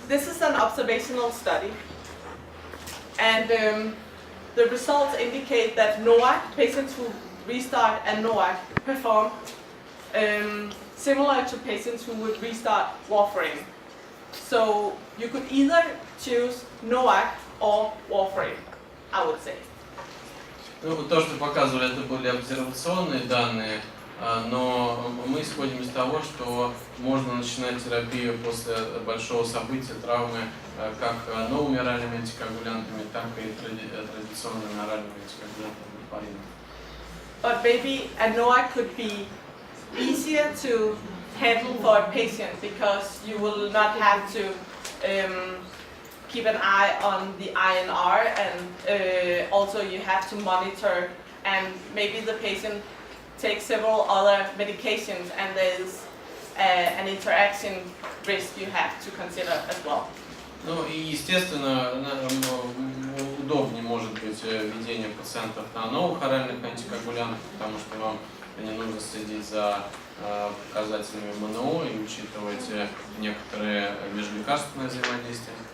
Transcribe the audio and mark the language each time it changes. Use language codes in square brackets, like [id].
[en] This is an observational study, and the results indicate that NOAC patients who restart a NOAC perform similar to patients who would restart warfarin. So you could either choose NOAC or warfarin, I would say. [ru] Ну, то, что показывали, это были обсервационные данные, но мы исходим из того, что можно начинать терапию после большого события, травмы, как новыми оральными антикоагулянтами, так и традиционными оральными антикоагулянтами. [en] But maybe a NOAC could be easier to handle for a patient because you will not have to keep an eye on the INR, and also you have to monitor, and maybe the patient takes several other medications and there's an interaction risk you have to consider as well. [ru] Ну и естественно удобнее может быть введение пациентов на новых оральных антикоагулянтов, потому что вам не нужно следить за показателями МНО и учитывать некоторые межлекарственные взаимодействия.